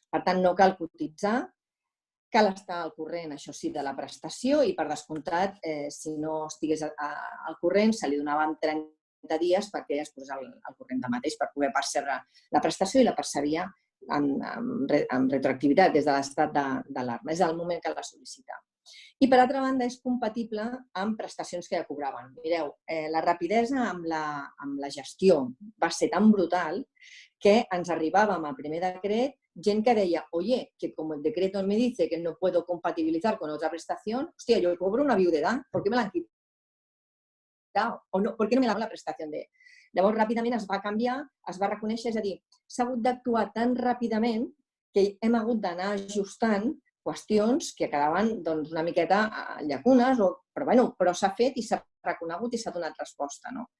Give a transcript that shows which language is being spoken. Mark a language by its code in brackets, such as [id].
[ca] Per tant, no cal cotitzar, cal estar al corrent, això sí, de la prestació i, per descomptat, si no estigués al corrent, se li donaven 30 dies perquè es posés al corrent de mateix per poder percebre la prestació i la percebia amb retroactivitat des de l'estat d'alarma. És el moment que la sol·licita. I, per altra banda, és compatible amb prestacions que ja cobraven. Mireu, la rapidesa amb la gestió va ser tan brutal que ens arribava amb el primer decret gent que deia, [es] oye, que como el decreto me dice que no puedo compatibilizar con otra prestación, hostia, yo cobro una viudedad, ¿por qué me la han quitado? O no, ¿por qué no me la dan la prestación de...? [ca] Llavors, ràpidament es va canviar, es va reconèixer, és a dir, s'ha hagut d'actuar tan ràpidament que hem hagut d'anar ajustant qüestions que quedaven una miqueta llacunes, però s'ha fet i s'ha reconegut i s'ha donat resposta.